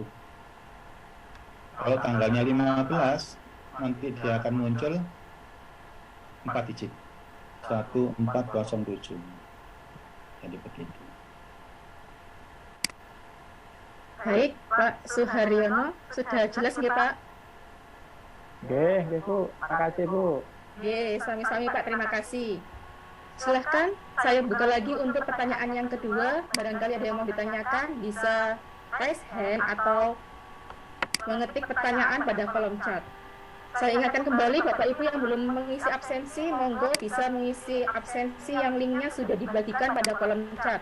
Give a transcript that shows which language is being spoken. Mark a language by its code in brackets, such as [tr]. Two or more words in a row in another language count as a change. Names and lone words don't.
[id] Kalau tanggalnya 15, nanti dia akan muncul 4 digit. 1407. Jadi begitu. Baik, Pak Suharyono, sudah jelas nggih Pak? Nggih, Bu. Makasih, Bu. [jv] Nggih, sami-sami Pak, [id] terima kasih. Silahkan, saya buka lagi untuk pertanyaan yang kedua. Barangkali ada yang mau ditanyakan, bisa [en] raise hand [id] atau mengetik pertanyaan pada kolom chat. Saya ingatkan kembali Bapak Ibu yang belum mengisi absensi, monggo bisa mengisi absensi yang linknya sudah dibagikan pada kolom chat.